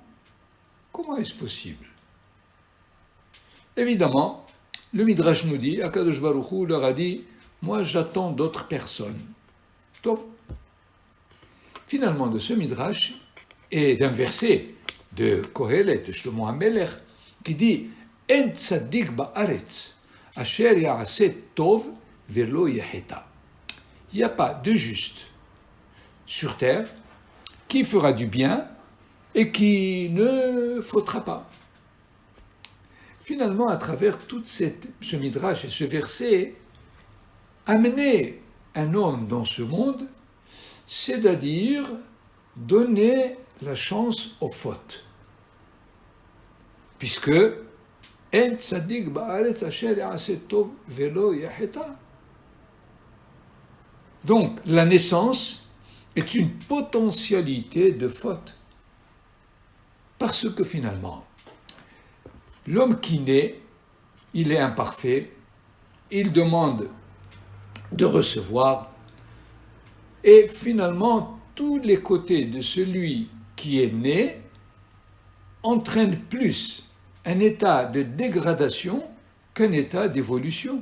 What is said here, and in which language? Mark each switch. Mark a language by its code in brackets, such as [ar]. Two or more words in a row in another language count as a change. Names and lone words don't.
[fr] Comment est-ce possible? Évidemment, le Midrash nous dit, [he] הקדוש ברוך הוא [fr] leur a dit, moi j'attends d'autres personnes. Tov. Finalement, de ce Midrash et d'un verset de Kohelet, de Shlomo HaMelech, qui dit, [he] אין צדיק בארץ אשר יעשה טוב ולא יחטא. [fr] Il n'y a pas de juste sur terre qui fera du bien et qui ne fautera pas. Finalement, à travers tout ce midrash et ce verset, amener un homme dans ce monde, c'est-à-dire donner la chance aux fautes. [he] Puisque אין צדיק בארץ אשר יעשה טוב ולא יחטא. [fr] Donc, la naissance est une potentialité de faute. Parce que finalement, l'homme qui naît, il est imparfait, il demande de recevoir, et finalement, tous les côtés de celui qui est né entraînent plus un état de dégradation qu'un état d'évolution.